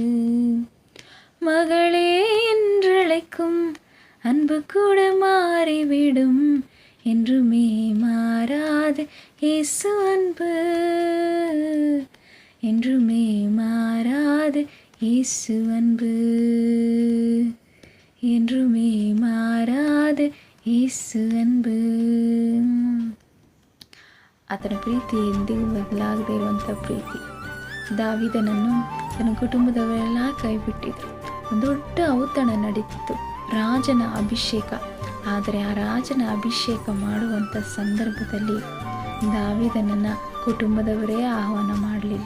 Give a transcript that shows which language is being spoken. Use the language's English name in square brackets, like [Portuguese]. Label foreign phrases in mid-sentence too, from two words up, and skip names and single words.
[Tamil] மகளே என்றழைக்கும் அன்பு கூட மாறிவிடும், என்றுமே மாறாது இயேசு அன்பு என்றுமே மாறாது. இயேசு அன்பு என்றுமே மாறாது. இயேசು ಅನ್ಬು. [Kannada] ಆತನ ಪ್ರೀತಿ ಎಂದಿಗೂ ಬದಲಾಗದೇ ಇರುವಂಥ ಪ್ರೀತಿ. ದಾವೀದನನ್ನು ತನ್ನ ಕುಟುಂಬದವರೆಲ್ಲ ಕೈಬಿಟ್ಟಿದ್ರು. ಒಂದು ದೊಡ್ಡ ಔತಣ ನಡೀತಿತ್ತು, ರಾಜನ ಅಭಿಷೇಕ. ಆದರೆ ಆ ರಾಜನ ಅಭಿಷೇಕ ಮಾಡುವಂಥ ಸಂದರ್ಭದಲ್ಲಿ ದಾವೀದನನ್ನು ಕುಟುಂಬದವರೇ ಆಹ್ವಾನ ಮಾಡಲಿಲ್ಲ.